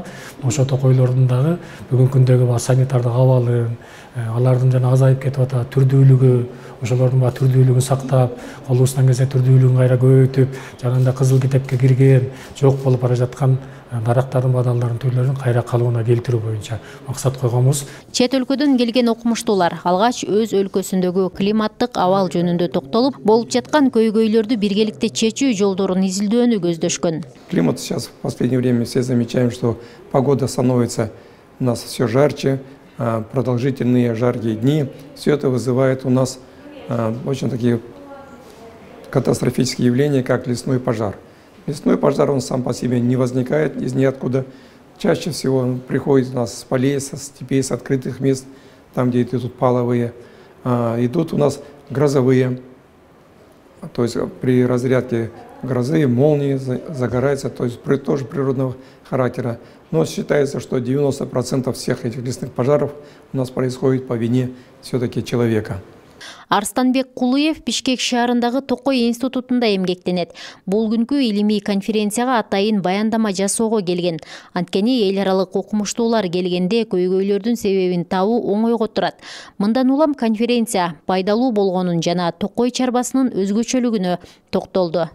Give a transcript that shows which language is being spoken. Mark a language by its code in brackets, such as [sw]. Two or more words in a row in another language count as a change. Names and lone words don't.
[ky] Ошо токойлордун дагы бүгүнкү күндөгү санитардык абалын, алардын жана азайып кетип атат түрдүүлүгү, ошолордун түрдүүлүгүн сактап, колубуздан келсе түрдүүлүгүн кайра көбөйтүп, жанында кызыл китепке кирген, жок болуп бара жаткан дарактардын бадалдарын түрлөрүн кайра калыбына келтирүү боюнча максат койгонбуз. Чет өлкөдөн келген окумуштуулар алгач өз өлкөсүндөгү климаттык абал жөнүндө токтолуп, болуп жаткан көйгөйлөрдү биргеликте чечүү жолдорун изилдөөнү көздөшкөн. [ru] Климат сейчас в последнее время все замечаем, что погода становится у нас все жарче, продолжительные жаркие дни. Все это вызывает у нас очень такие катастрофические явления, как лесной пожар. Лесной пожар, он сам по себе не возникает из ниоткуда. Чаще всего он приходит у нас с полей, со степей, с открытых мест, там, где идут паловые. Идут у нас грозовые, то есть при разрядке грозы, молнии загорается, то есть тоже природного характера. Но считается, что 90% всех этих лесных пожаров у нас происходит по вине все-таки человека. [ky] Арстанбек Кулуев Бишкек шаарындагы Токой институтунда эмгектенет. Бул күнкү илимий конференцияга атайын баяндама жасоого келген. Анткени эл аралык окумуштуулар келгенде көйгөйлөрдүн себебин табуу оңойго турат. Мындан улам конференция пайдалуу болгонун жана Токой чарбасынын өзгөчөлүгүнө токтолду.